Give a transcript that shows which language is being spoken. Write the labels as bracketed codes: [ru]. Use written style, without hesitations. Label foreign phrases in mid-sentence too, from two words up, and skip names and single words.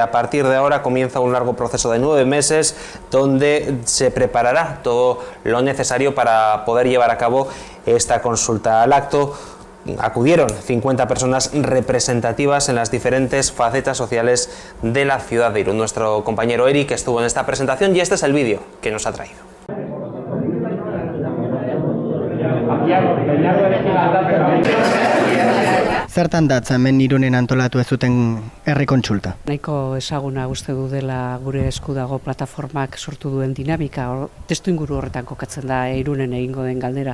[es] A partir de ahora comienza un largo proceso de 9 meses donde se preparará todo lo necesario para poder llevar a cabo esta consulta. Al acto acudieron 50 personas representativas en las diferentes facetas sociales de la ciudad de Irún. Nuestro compañero Eric estuvo en esta presentación y este es el vídeo que nos ha traído. [eu] Zertan datza hemen Irunen antolatu ez zuten herri kontsulta? Nahiko ezaguna uste du dela gure esku dago plataformak sortu duen dinamika, testu inguru horretan kokatzen da Irunen egingo den galdera.